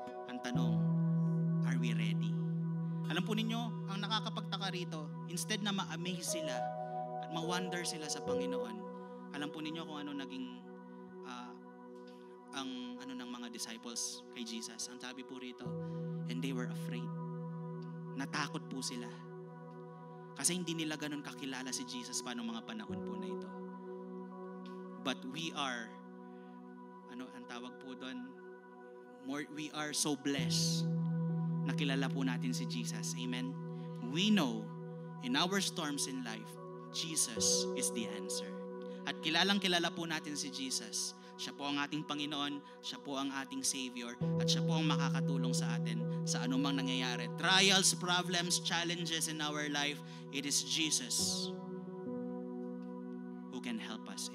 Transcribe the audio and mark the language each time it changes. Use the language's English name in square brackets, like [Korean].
[Filipino] Ang tanong, [English] are we ready? [Filipino] Alam po ninyo, ang nakakapagtaka rito, instead na ma-amaze sila at ma-wonder sila sa Panginoon, alam po ninyo kung ano naging ang ng mga disciples kay Jesus. Ang sabi po rito, [English] and they were afraid. [Filipino] Natakot po sila. Kasi hindi nila ganun kakilala si Jesus pa noong mga panahon po na ito. [English] But we are, [Filipino] ang tawag po doon, [English] we are so blessed [Filipino] na kilala po natin si Jesus. Amen? [English] We know in our storms in life, Jesus is the answer. [Filipino] At kilalang kilala po natin si Jesus. Siya po ang ating Panginoon, siya po ang ating Savior, at siya po ang makakatulong sa atin sa anumang nangyayari. [English] Trials, problems, challenges in our life, it is Jesus who can help us.